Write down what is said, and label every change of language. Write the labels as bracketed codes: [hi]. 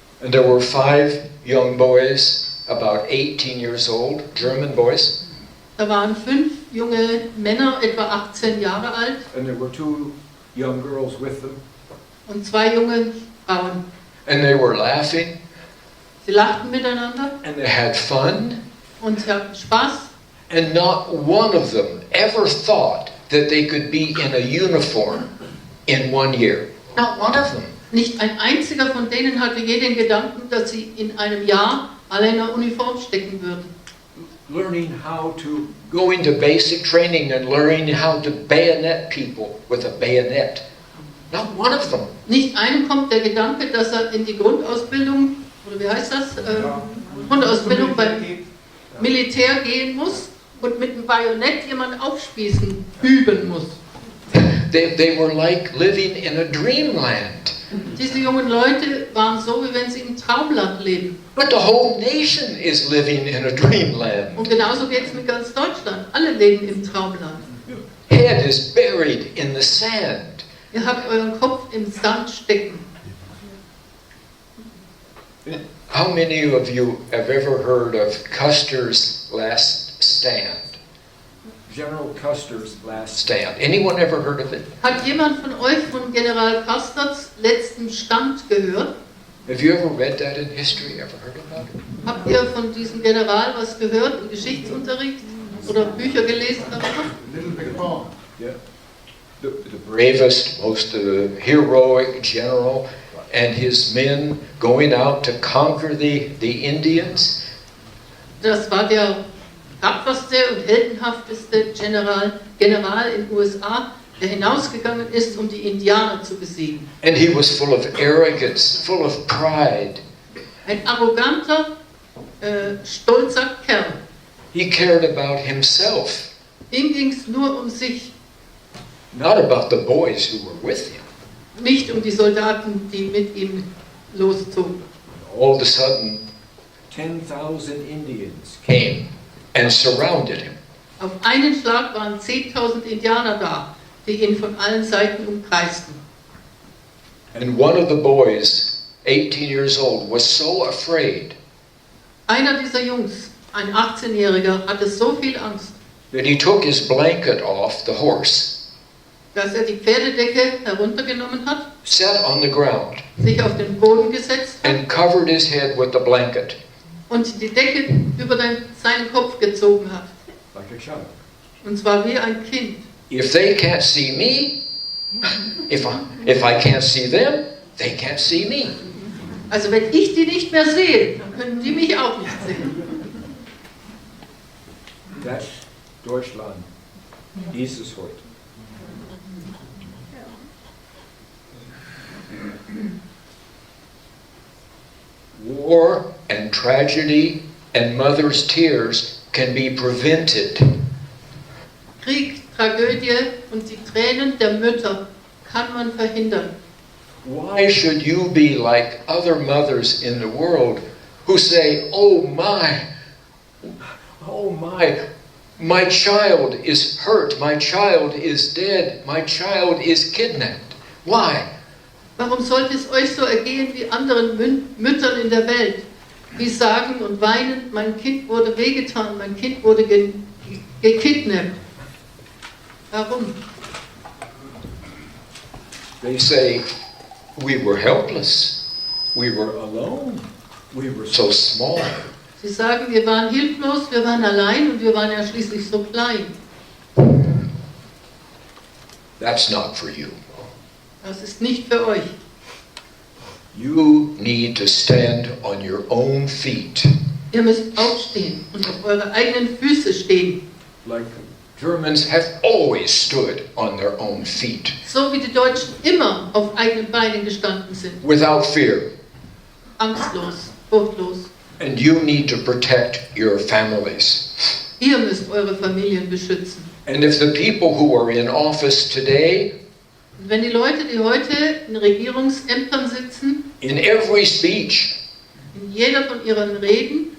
[en] and there were 5 young boys, about 18 years old, German boys, [de] da waren 5 junge Männer, etwa 18 Jahre alt, [en] and there were 2 young girls with them, [de] und 2 junge Frauen. [en] and they were laughing, [de] Sie lachten miteinander [en] and they had fun, [de] und sie hatten Spaß. [en] and not one of them ever thought that they could be in a uniform in 1 year. Not one of them. [de] Nicht ein einziger von denen hatte je den Gedanken, dass sie in einem Jahr alle in einer Uniform stecken würden. [en] learning how to go into basic training and learning how to bayonet people with a bayonet. Not one of them. [de] Nicht einem kommt der Gedanke, dass er in die Grundausbildung, oder wie heißt das, Grundausbildung beim Militär gehen muss und mit einem Bajonett jemanden aufspießen, üben muss. [en] They were like living in a dreamland. [de] Diese jungen Leute waren so, wie wenn sie im Traumland leben. [en] But the whole nation is living in a dreamland. [de] Und genauso geht es mit ganz Deutschland. Alle leben im Traumland. [en] Head is buried in the sand. [de] Ihr habt euren Kopf im Sand stecken. [en] How many of you have ever heard of Custer's last stand? General Custer's last stand. Anyone ever heard of it? [de] Hat jemand von euch von General Custers letzten Stand gehört? [en] Have you ever read that in history? Ever heard about it? [de] Habt ihr von diesem General was gehört im Geschichtsunterricht oder Bücher gelesen darüber? [en] Yeah. The bravest, most heroic general and his men going out to conquer the Indians. [de] Das war der tapferste und heldenhafteste General in den USA, der hinausgegangen ist, um die Indianer zu besiegen. [en] And he was full of arrogance, full of pride. [de] Ein arroganter, stolzer Kerl. [en] He cared about himself, [de] Ihm ging es nur um sich, [en] not about the boys who were with him. [de] nicht um die Soldaten, die mit ihm loszogen. [en] All of a sudden, 10,000 Indians came and surrounded him. [de] Auf einen Schlag waren 10.000 Indianer da, die ihn von allen Seiten umkreisten. [en] And one of the boys, 18 years old, was so afraid [de] Einer dieser Jungs, ein 18-Jähriger, hatte so viel Angst, [en] that he took his blanket off the horse, [de] dass er die Pferdedecke heruntergenommen hat, [en] sat on the ground, [de] sich auf den Boden gesetzt hat [en] and covered his head with the blanket. [de] und die Decke über seinen Kopf gezogen hat. [en] Like a child. [de] Und zwar wie ein Kind. [en] If they can't see me, if I can't see them, they can't see me. [de] Also wenn ich die nicht mehr sehe, dann können die mich auch nicht sehen. Das Deutschland, dieses heute. [en] War and tragedy and mother's tears can be prevented. [de] Krieg, Tragödie und die Tränen der Mütter kann man verhindern. [en] Why should you be like other mothers in the world who say, oh my child is hurt, my child is dead, my child is kidnapped. Why? [de] Warum sollte es euch so ergehen wie anderen Müttern in der Welt, die sagen und weinen, mein Kind wurde wehgetan, mein Kind wurde gekidnappt? Warum? [en] They say, we were helpless, we were alone, we were so small. [de] Sie sagen, wir waren hilflos, wir waren allein und wir waren ja schließlich so klein. [en] That's not for you. [de] Das ist nicht für euch. [en] You need to stand on your own feet. [de] Ihr müsst aufstehen und auf eure eigenen Füße stehen. [en] Like Germans have always stood on their own feet. [de] So wie die Deutschen immer auf eigenen Beinen gestanden sind. [en] Without fear. [de] Angstlos, furchtlos. [en] And you need to protect your families. [de] Ihr müsst eure Familien beschützen. [en] And if the people who are in office today, [de] Und wenn die Leute, die heute in Regierungsämtern sitzen, [en] in every speech, [de] in jeder von ihren Reden,